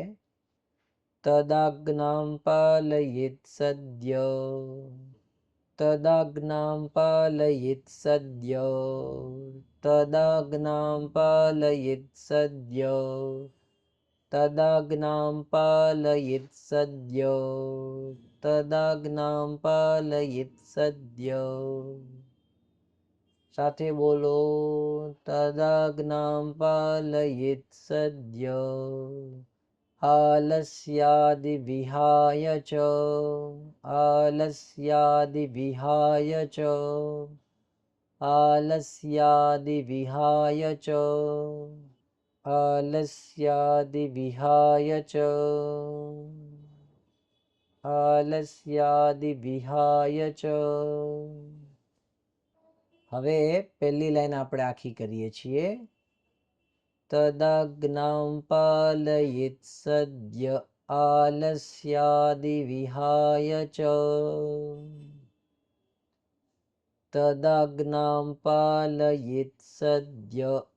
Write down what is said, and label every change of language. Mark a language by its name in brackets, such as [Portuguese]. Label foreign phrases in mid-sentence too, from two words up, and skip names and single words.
[Sanskrit] તદાજ્ઞામ પાલયેત સદ્ય, તદાજ્ઞામ પાલયેત સદ્ય, તદાજ્ઞામ પાલયેત સદ્ય, તદાજ્ઞામ પાલયેત સદ્ય, તદાજ્ઞામ પાલયેત સદ્ય. [Gujarati] સાથે બોલો. [Sanskrit] તદાજ્ઞામ પાલયેત સદ્ય, આલસ્યાદિ વિહાય ચ, આલસ્યાદિ વિહાય ચ, आलस्यादिविहाय च आलस्यादिविहाय च आलस्यादिविहाय च [Gujarati] હવે પહેલી લાઈન આપણે આખી કરીએ છીએ. [Sanskrit] તદગ્નાં પાલયેત સદ્ય આલસ્યાદિવિહાય ચ તદગ્નાં પાલયેત સદ્ય